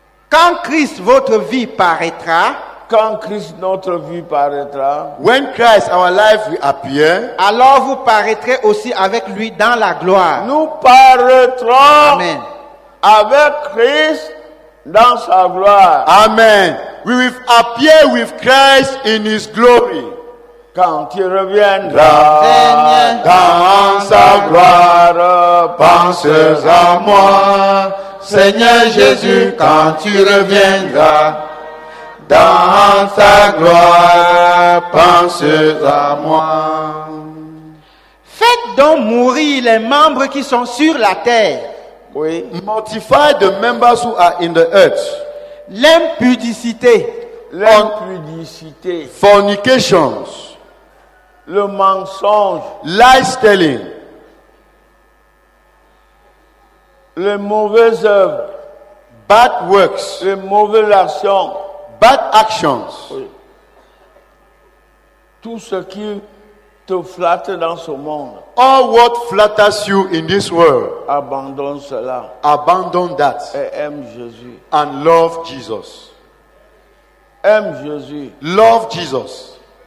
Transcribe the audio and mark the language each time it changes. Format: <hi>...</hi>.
<fr>Quand Christ, votre vie, paraîtra, quand Christ, notre vie, paraîtra,</fr> <en>When Christ, our life, will appear,</en> <fr>alors vous paraîtrez aussi avec lui dans la gloire. nous paraîtrons Amen. avec Christ dans sa gloire. Amen.</fr> <en>We will appear with Christ in his glory.</en> <fr>Quand il reviendra Seigneur, Dans sa gloire, pense à moi. Seigneur Jésus, quand tu reviendras, dans ta gloire, pense à moi. faites donc mourir les membres qui sont sur la terre. oui,</fr> <en>Mortify the members who are in the earth.</en> <fr>L'impudicité, l'impudicité,</fr> <en>Fornications,</en> <fr>le mensonge,</fr> <en>lies telling,</en> <fr>les mauvaises œuvres,</fr> <en>bad works,</en> <fr>les mauvaises actions,</fr> <en>bad actions,</en> <fr>tout ce qui te flatte dans ce monde,</fr> <en>all what flatters you in this world,</en> <fr>abandonne cela</fr> <en>abandon that</en> <fr>et aime Jésus.</fr> <en>and love Jesus.</en> <fr>Aime Jésus.</fr> <en>Love Jesus.</en>